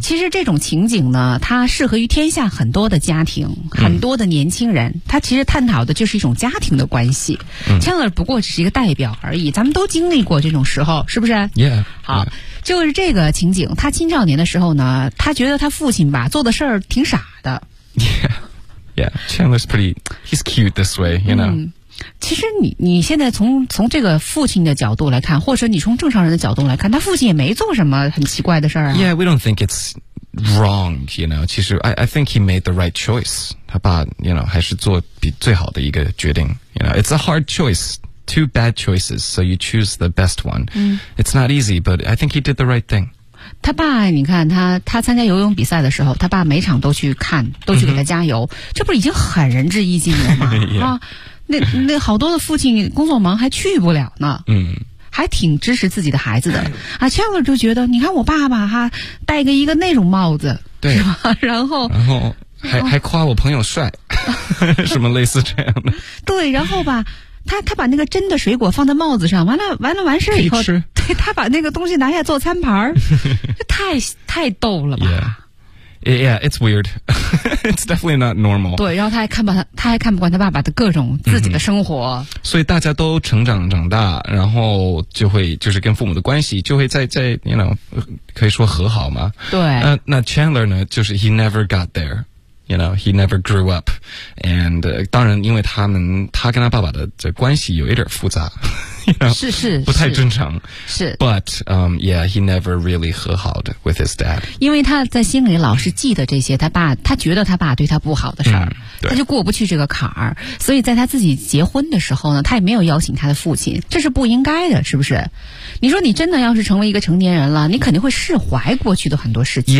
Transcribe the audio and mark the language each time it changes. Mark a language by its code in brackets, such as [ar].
[zh] 其实这种情景呢，它适合于天下很多的家庭，很多的年轻人。 Mm. 它其实探讨的就是一种家庭的关系。 Mm. Chandler 不过只是一个代表而已，咱们都经历过这种时候，是不是？Yeah，好。 Yeah. 就是这个情景，他青少年的时候呢，他觉得他父亲吧做的事儿挺傻的。 [en] Yeah, Chandler's pretty, he's cute this way, you know.、嗯、 [zh] 其实你现在从这个父亲的角度来看，或者你从正常人的角度来看，他父亲也没做什么很奇怪的事儿啊。 [en] Yeah, we don't think it's wrong, you know. 其实 I think he made the right choice. [zh] 他爸 you know, 还是做比最好的一个决定。 [en] You know, it's a hard choice. Two bad choices, so you choose the best one.、嗯、 It's not easy, but I think he did the right thing. [zh] 他爸，你看他参加游泳比赛的时候，他爸每场都去看，都去给他加油，嗯、这不是已经很仁至义尽了吗？啊，那好多的父亲工作忙还去不了呢。嗯。还挺支持自己的孩子的啊 ，Chandler 就觉得，你看我爸爸哈，戴个一个那种帽子，对，是吧？然后还夸我朋友帅，什么类似这样的。对，然后吧，他把那个真的水果放在帽子上，完了完事以后，吃对他把那个东西拿下做餐盘，太逗了吧。 [en] Yeah. Yeah, it's weird. It's definitely not normal. [zh] 对，然后他还看不惯他爸爸的各种自己的生活。嗯、所以大家都长大，然后就会就是跟父母的关系就会在 you know, 可以说和好嘛。对。那 Chandler 呢，就是 [en] he never got there. You know, he never grew up. [zh] And, 当然因为他跟他爸爸的这关系有一点复杂。 [en] You know, [zh] 是不太正常，是 [en] ，but yeah, he never really [zh] 和好的 [en] with his dad， [zh] 因为他在心里老是记得这些，他觉得他爸对他不好的事儿、嗯，他就过不去这个坎儿，所以在他自己结婚的时候呢，他也没有邀请他的父亲，这是不应该的，是不是？你说你真的要是成为一个成年人了，你肯定会释怀过去的很多事情。